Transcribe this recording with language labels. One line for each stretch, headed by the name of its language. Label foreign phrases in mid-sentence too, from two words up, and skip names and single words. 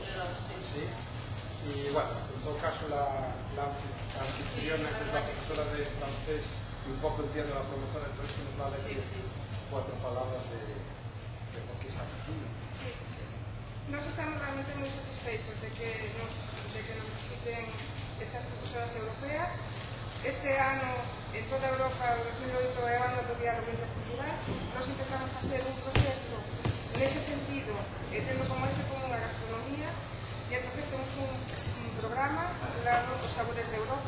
Spanish: ¿Sí? Y bueno, en todo caso la anfitriona, que es la profesora de francés y un poco entiende la promotora, entonces nos va a decir 4 palabras de por qué están aquí. Sí. Nos estamos realmente muy satisfeitos de que nos visiten estas profesoras europeas.
Galician: Este ano, en toda Europa, o 2008, é o ano do Diálogo Intercultural. Nos intentamos facer un proxecto nese sentido, tendo como ese común a gastronomía, e entonces temos un programa titulado Os Sabores de Europa.